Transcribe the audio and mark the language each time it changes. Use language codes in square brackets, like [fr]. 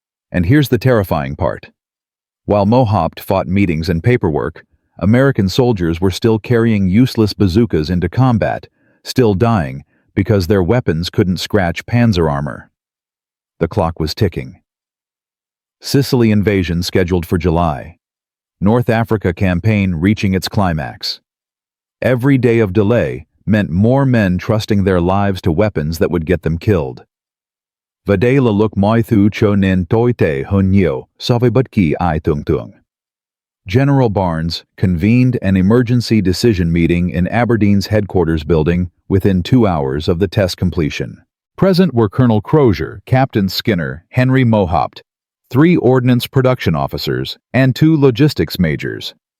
[en] And here's the terrifying part. While Mohaupt fought meetings and paperwork, American soldiers were still carrying useless bazookas into combat, still dying because their weapons couldn't scratch Panzer armor. The clock was ticking. Sicily invasion scheduled for July. North Africa campaign reaching its climax. Every day of delay meant more men trusting their lives to weapons that would get them killed. [vi] Và đây là lúc mọi thứ trở nên tồi tệ hơn nhiều so với bất kỳ ai tưởng tượng. [en] General Barnes convened an emergency decision meeting in Aberdeen's headquarters building within 2 hours of the test completion. Present were Colonel Crozier, Captain Skinner, Henry Mohaupt, 3 ordnance production officers, and 2 logistics majors.